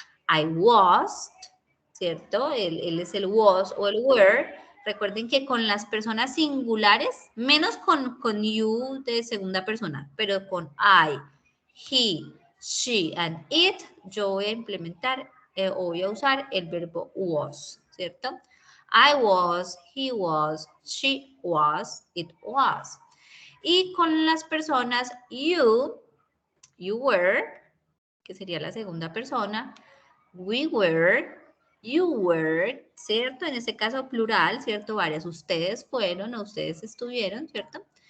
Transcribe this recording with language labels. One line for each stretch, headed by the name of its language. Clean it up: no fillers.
Spanish: I was, ¿cierto? Él es el was o el were. Recuerden que con las personas singulares, menos con you de segunda persona, pero con I, he, she, and it, yo voy a implementar o voy a usar el verbo was, ¿cierto?
English: I was, he was, she was, it was.
Spanish: Y con las personas you were, que sería la segunda persona,
English: we were, you were,
Spanish: ¿cierto? En este caso plural, ¿cierto? Varias, ustedes fueron o ustedes estuvieron, ¿cierto?